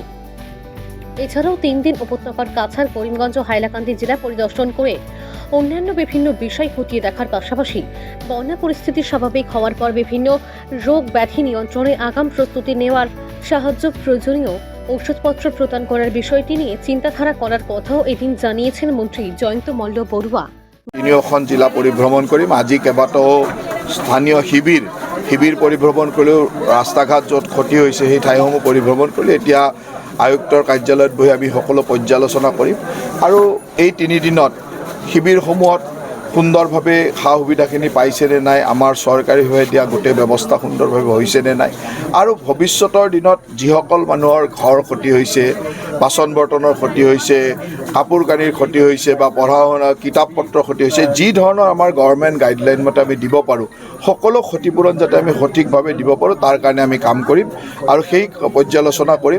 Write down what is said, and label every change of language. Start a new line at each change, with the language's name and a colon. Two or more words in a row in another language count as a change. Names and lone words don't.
Bangla: এছাড়াও 3 দিন উপত্যকার কাছাড়, করিমগঞ্জ, হাইলাকান্দি জেলা পরিদর্শন করে অন্যান্য বিভিন্ন বিষয় খতিয়ে দেখার পাশাপাশি বন্যা পরিস্থিতি স্বাভাবিক হওয়ার পর বিভিন্ন রোগ ব্যাধি নিয়ন্ত্রণে আগাম প্রস্তুতি নেওয়ার সাহায্য, প্রয়োজনীয় ওষুধপত্র প্রদান করার বিষয়টি নিয়ে চিন্তাধারা করার কথাও এদিন জানিয়েছেন মন্ত্রী জয়ন্ত মল্ল বড়ুয়া।
Assamese: তিনিওখন জিলা পৰিভ্ৰমণ কৰিম। আজি কেইবাটাও স্থানীয় শিবিৰ পৰিভ্ৰমণ কৰিলেও ৰাস্তা ঘাট য'ত ক্ষতি হৈছে সেই ঠাইসমূহ পৰিভ্ৰমণ কৰিলে এতিয়া আয়ুক্তৰ কাৰ্যালয়ত বহি আমি সকলো পৰ্যালোচনা কৰিম আৰু এই 3 দিনত শিবিৰসমূহত সুন্দৰভাৱে সা সুবিধাখিনি পাইছেনে নাই, আমাৰ চৰকাৰীভাৱে দিয়া গোটেই ব্যৱস্থা সুন্দৰভাৱে হৈছেনে নাই, আৰু ভৱিষ্যতৰ দিনত যিসকল মানুহৰ ঘৰ ক্ষতি হৈছে, বাচন বৰ্তনৰ ক্ষতি হৈছে, কাপোৰ কানিৰ ক্ষতি হৈছে বা পঢ়া শুনা কিতাপ পত্ৰ ক্ষতি হৈছে, যি ধৰণৰ আমাৰ
English: government guideline
Assamese: মতে আমি দিব পাৰোঁ সকলো ক্ষতিপূৰণ যাতে আমি সঠিকভাৱে দিব পাৰোঁ তাৰ কাৰণে আমি কাম কৰিম আৰু সেই পৰ্যালোচনা কৰিম।